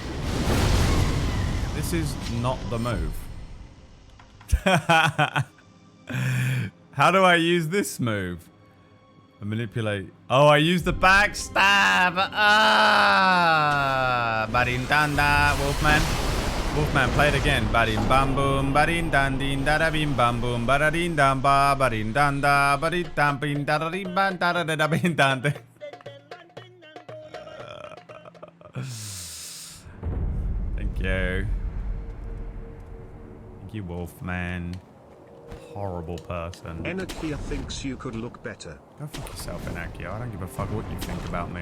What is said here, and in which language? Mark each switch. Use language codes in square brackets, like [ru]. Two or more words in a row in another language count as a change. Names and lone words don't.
[en] This is not the move. How do I use this move? I manipulate. Oh, I use the backstab. Ah, badin danda, Wolfman. Wolfman, play it again. Badin bam boom, badin dandin, dada bim bam boom, badadin dam ba, badin danda, badin dampin, dadadin ban, dadada bin dande. Thank you. Thank you, Wolfman. Horrible person. Anakia thinks you could look better. Go fuck yourself, Anakia. I don't give a fuck what you think about me.